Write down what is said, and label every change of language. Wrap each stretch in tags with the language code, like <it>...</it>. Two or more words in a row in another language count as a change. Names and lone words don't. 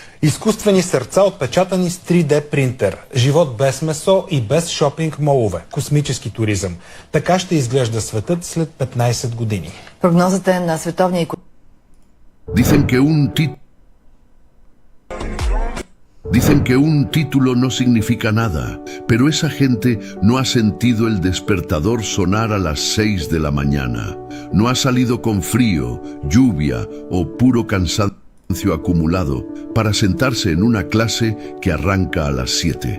<bg>Изкуствени сърца, отпечатани с 3D принтер. Живот без месо и без шопинг молове. Космически туризъм. Така ще изглежда светът след 15 години. Прогнозата е на световния</bg> <es>Dicen que un título no significa nada, pero esa gente no ha sentido el despertador sonar a las 6 de la mañana. No ha salido con frío, lluvia o puro cansancio acumulado para sentarse en una clase que arranca a las 7.</es>